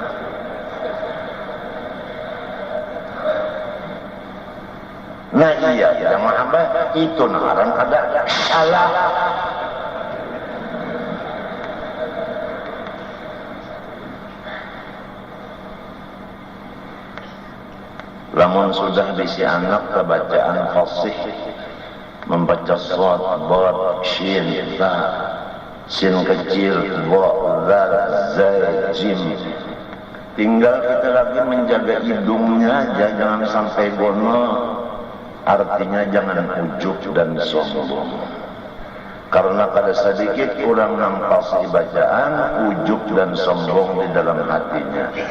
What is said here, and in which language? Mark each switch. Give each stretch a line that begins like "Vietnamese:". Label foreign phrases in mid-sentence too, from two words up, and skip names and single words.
Banjar: Nah iya, jamaah abah itu naran kada salah. Lamun sudah bisi anak kebacaan fasih, membaca shad, dad, shin, ta, sin kecil, dha, zal, zai, jim. Tinggal kita lagi menjaga hidungnya aja, jangan sampai gono. Artinya jangan ujub dan sombong. Karena kada sedikit kurang nampas bacaan, ujub dan sombong di dalam hatinya.